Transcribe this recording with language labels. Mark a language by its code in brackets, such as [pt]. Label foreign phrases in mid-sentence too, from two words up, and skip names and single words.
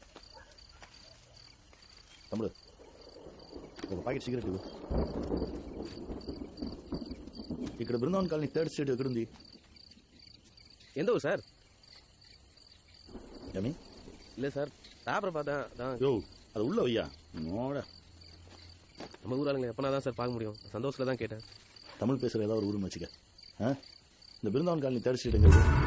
[te] తమ్ముడు ఒక ప్యాకెట్ సిగరెట్ ఇవ్వు. ఇక్కడ బృందావన్ కాలనీ 3rd స్ట్రీట్ ఎక్కడుంది? [ta] எந்த ஊர் சார்? ஏமி இல்லை சார், பேப்பரை பார்த்தேன். யோ அது உள்ள வையா. நோட நம்ம ஊர் ஆளுங்க எப்பனா தான் சார் பார்க்க முடியும். சந்தோஷத்தில் தான் கேட்டேன். தமிழ் பேசுகிற ஏதாவது ஒரு ஊருன்னு வச்சுக்க. இந்த பிருந்தாவன் காலனி 3rd ஸ்ட்ரீட் எங்க?